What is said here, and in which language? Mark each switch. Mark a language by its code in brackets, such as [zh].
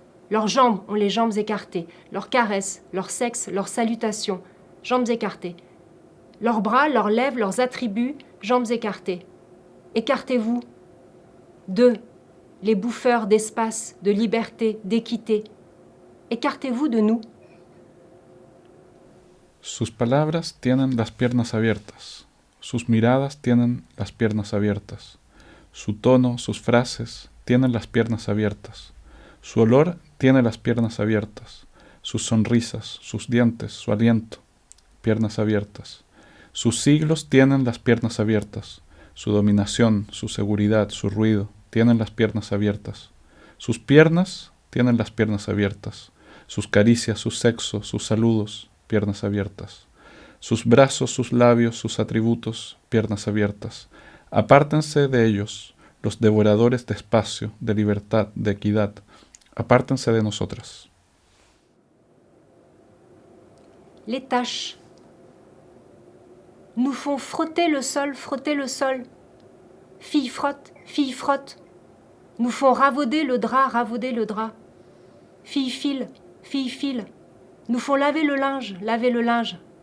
[fr] Leurs jambes ont les jambes écartées. Leurs caresses, leur sexe, leurs salutations, jambes écartées. Leurs bras, leurs lèvres, leurs attributs, jambes écartées. Écartez-vous. 2. Les bouffeurs d'espace, de liberté, d'équité. Écartez-vous de nous. [es] Sus palabras tienen las piernas abiertas. Sus miradas tienen las piernas abiertas. Su tono, sus frases tienen las piernas abiertas. Su olor tiene las piernas abiertas. Sus sonrisas, sus dientes, su aliento, piernas abiertas. Sus siglos tienen las piernas abiertas. Su dominación, su seguridad, su ruido tienen las piernas abiertas. Sus piernas tienen las piernas abiertas. Sus caricias, su sexo, sus saludos, piernas abiertas. Sus brazos, sus labios, sus atributos, piernas abiertas. Apártense de ellos, los devoradores de espacio, de libertad, de equidad. Apártense de nosotras. [fr] Les taches nous font frotter le sol, frotter le sol. Fille frotte, fille frotte. Nous font ravauder le drap, ravauder le drap. Fille file, fille file. Nous font laver le linge, laver le linge.